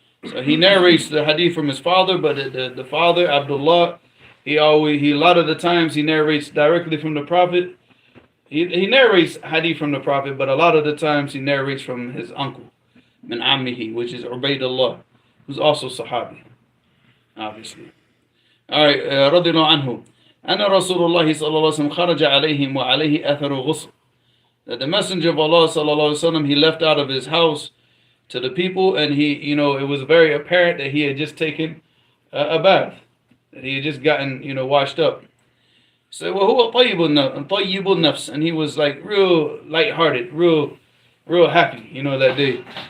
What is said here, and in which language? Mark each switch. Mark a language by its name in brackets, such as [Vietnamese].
[English] So he narrates the hadith from his father, but the father, Abdullah, he a lot of the times he narrates directly from the Prophet. He narrates hadith from the Prophet, but a lot of the times he narrates from his uncle, [Arabic] min ammihi, [English] which is Ubaydullah, who's also Sahabi, obviously. [Arabic] Alright, رضي الله عنه أن رسول الله صلى الله عليه وسلم خرج عليهم وعليه أثر غسل. [English] That the Messenger of Allah sallallahu alaihi wasallam, he left out of his house to the people, and he, you know, it was very apparent that he had just taken a bath, that he had just gotten, you know, washed up. So [Arabic] وهو طيب النفس, [English] and he was like real lighthearted, real happy, you know, that day.